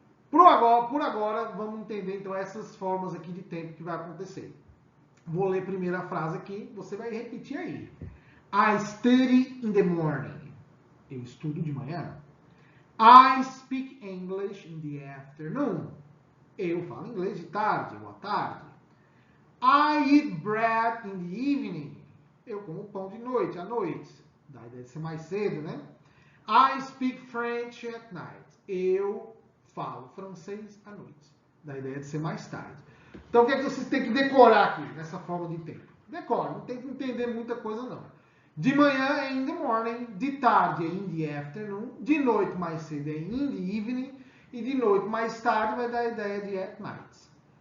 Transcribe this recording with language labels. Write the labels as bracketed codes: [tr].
[pt] Por agora, vamos entender então essas formas aqui de tempo que vai acontecer. Vou ler primeiro a frase aqui, você vai repetir aí. [en] I study in the morning. [pt] Eu estudo de manhã. [en] I speak English in the afternoon. [pt] Eu falo inglês de tarde ou à tarde. [en] I eat bread in the evening. [pt] Eu como pão de noite, à noite. Daí deve ser mais cedo, né? [en] I speak French at night. [pt] Eu falo francês à noite. Daí deve ser mais tarde. Então o que é que vocês têm que decorar aqui, nessa forma de tempo? Decore, não tem que entender muita coisa não. De manhã é in the morning, de tarde é in the afternoon, de noite mais cedo é in the evening, e de noite mais tarde vai dar a ideia de at night.